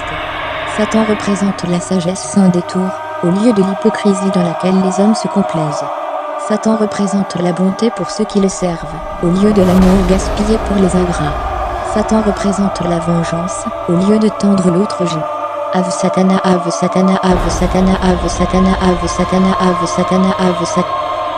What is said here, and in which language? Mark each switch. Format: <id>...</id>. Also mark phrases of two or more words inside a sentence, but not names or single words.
<fr>Satan représente la sagesse sans détour, au lieu de l'hypocrisie dans laquelle les hommes se complaisent. Satan représente la bonté pour ceux qui le servent, au lieu de l'amour gaspillé pour les ingrats. Satan représente la vengeance, au lieu de tendre l'autre joue.</fr> <la>Ave Satana, Ave Satana, Ave Satana, Ave Satana, Ave Satana, Ave Satana, Ave Satana.</la>